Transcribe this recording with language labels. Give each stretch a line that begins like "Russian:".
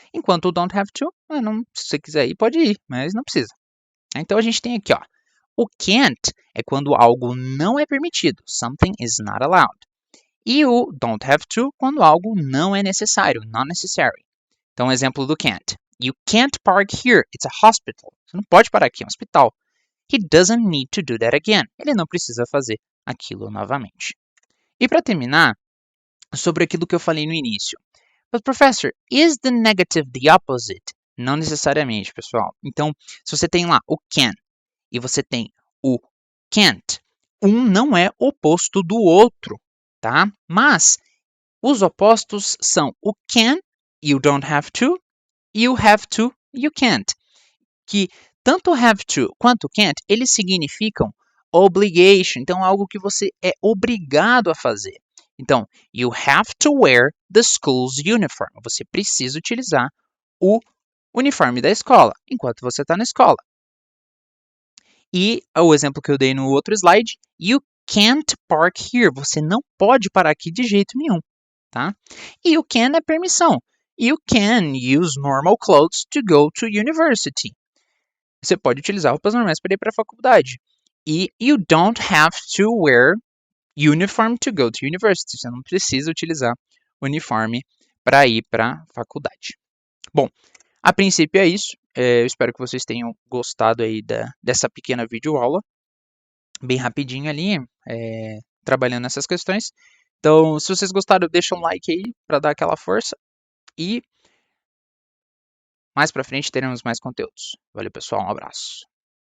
Portuguese: Enquanto o don't have to, se você quiser ir, pode ir, mas não precisa. Então a gente tem aqui, ó, o can't é quando algo não é permitido,
English: something is not allowed.
Portuguese: E o don't have to quando algo não é necessário,
English: not necessary.
Portuguese: Então, exemplo do can't.
English: You can't park here, it's a hospital.
Portuguese: Você não pode parar aqui, é um hospital.
English: He doesn't need to do that again.
Portuguese: Ele não precisa fazer aquilo novamente. E para terminar, sobre aquilo que eu falei no início.
English: But professor, is the negative the opposite?
Portuguese: Não necessariamente, pessoal. Então, se você tem lá o can e você tem o can't, um não é oposto do outro, tá? Mas os opostos são o can, you don't have to, e o have to, you can't. Que tanto have to quanto can't, eles significam obligation, então algo que você é obrigado a fazer.
English: Então, you have to wear the school's uniform.
Portuguese: Você precisa utilizar o uniforme da escola enquanto você está na escola. E o exemplo que eu dei no outro slide,
English: you can't park here.
Portuguese: Você não pode parar aqui de jeito nenhum, tá? E o can é permissão.
English: You can use normal clothes to go to university.
Portuguese: Você pode utilizar roupas normais para ir para a faculdade.
English: E you don't have to wear uniform to go to university.
Portuguese: Você não precisa utilizar uniforme para ir para a faculdade. Bom, a princípio é isso. Eu espero que vocês tenham gostado aí dessa pequena videoaula. Bem rapidinho ali, trabalhando nessas questões. Então, se vocês gostaram, deixa um like aí para dar aquela força. E mais para frente teremos mais conteúdos. Valeu, pessoal. Um abraço.